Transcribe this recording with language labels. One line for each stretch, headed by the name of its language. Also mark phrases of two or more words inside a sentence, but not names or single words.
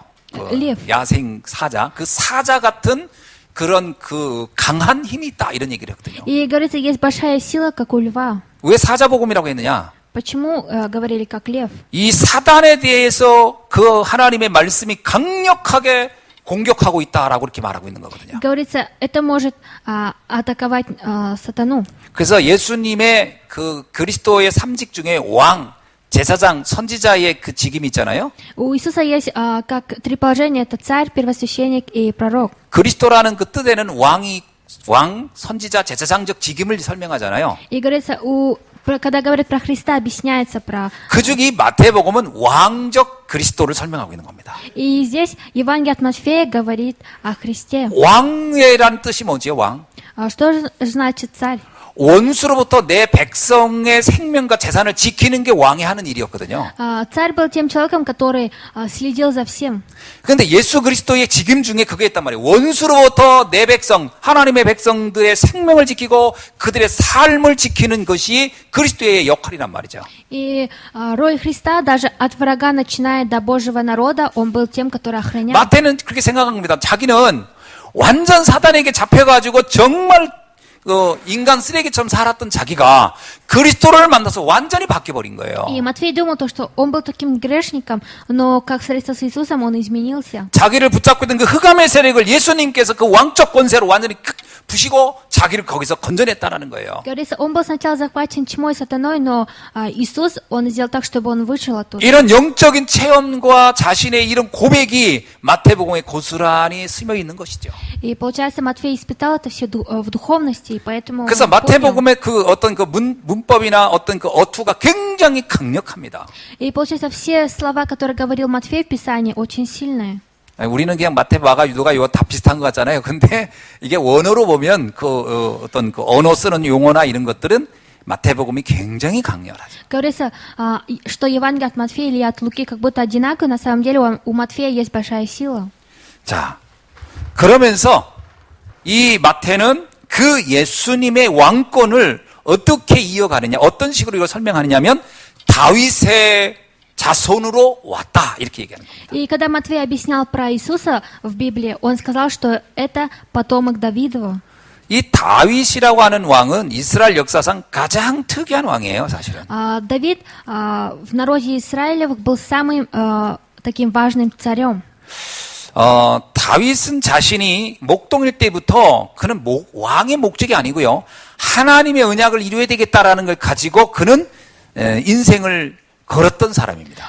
Korean: 리프. 야생 사자, 그 사자 같은 그런 그 강한 힘이 있다 이런 얘기를 했거든요.
Russian: И говорится, есть большая сила, как у льва.
Korean: 왜 사자복음이라고 했느냐?
Russian: Почему говорили как лев?
Korean: 이 사단에 대해서 그 하나님의 말씀이 강력하게 공격하고 있다라고 이렇게 말하고 있는 거거든요.
Russian: Говорится, это может атаковать сатану.
Korean: 그래서 예수님의 그 그리스도의 삼직 중에 왕, 제사장, 선지자의 그 직임이 있잖아요.
Russian: У Иисуса есть как три положения: это царь, первосвященник и пророк.
Korean: 그리스도라는 그 뜻에는 왕, 선지자, 제사장적 직임을 설명하잖아요.
Russian: И говорится, когда говорят про Христа, объясняется про...
Korean: 그중 이 마태복음은 왕적 그리스도를 설명하고 있는 겁니다.
Russian: И здесь Евангелие от Матфея говорит о Христе.
Korean: 왕이라는 뜻이 뭐지요, 왕?
Russian: Что же значит царь?
Korean: 원수로부터 내 백성의 생명과 재산을 지키는 게 왕이 하는 일이었거든요.
Russian: Царь был тем человеком, который следил за всем.
Korean: 그런데 예수 그리스도의 직임 중에 그게 있단 말이에요. 원수로부터 내 백성, 하나님의 백성들의 생명을 지키고 그들의 삶을 지키는 것이 그리스도의 역할이란 말이죠.
Russian: И роль Христа, даже от врага, начиная до Божьего народа, он был тем, который охранял.
Korean: 마태는 그렇게 생각합니다. 자기는 완전 사단에게 잡혀가지고 정말 인간 쓰레기처럼 살았던 자기가 그리스도를 만나서 완전히 바뀌어버린 거예요.
Russian: И Матфей думал, что он был таким грешником, но как встретился с Иисусом, он изменился.
Korean: 자기를 붙잡고 있던 그 흑암의 세력을 예수님께서 그 왕적 권세로 완전히 부시고 자기를 거기서 건져냈다는 거예요.
Russian: Говорится, он был сначала захвачен тьмой, сатаной, но Иисус, он сделал так, чтобы он вышел оттуда.
Korean: 이런 영적인 체험과 자신의 이런 고백이 마태복음에 고스란히 스며 있는 것이죠.
Russian: И получается, Матфей испытал это все в духовности, и поэтому
Korean: 그래서
Russian: он понял.
Korean: 마태복음의 그 어떤 그 문법이나 어떤 그 어투가 굉장히 강력합니다.
Russian: И получается, все слова, которые говорил Матфей в Писании, очень сильные.
Korean: 우리는 그냥 마태마가 유도가 이거 다 비슷한 것 같잖아요. 근데 이게 원어로 보면 그 어떤 그 언어 쓰는 용어나 이런 것들은 마태복음이 굉장히 강렬하죠.
Russian: Говорится, что Евангелие от Матфея или от Луки как будто одинаково, на самом деле у Матфея есть большая сила.
Korean: 자, 그러면서 이 마태는 그 예수님의 왕권을 어떻게 이어가느냐, 어떤 식으로 이걸 설명하느냐면 다윗의 자손으로 왔다 이렇게 얘기하는 겁니다.
Russian: И когда Матфей объяснял про Иисуса в Библии, он сказал, что это потомок Давидова.
Korean: 이 다윗이라고 하는 왕은 이스라엘 역사상 가장 특이한 왕이에요, 사실은.
Russian: Давид в народе Израилевых был самым таким важным царем.
Korean: 다윗은 자신이 목동일 때부터 그는 왕의 목적이 아니고요. 하나님의 언약을 이루어야 되겠다라는 걸 가지고 그는 인생을 걸었던 사람입니다.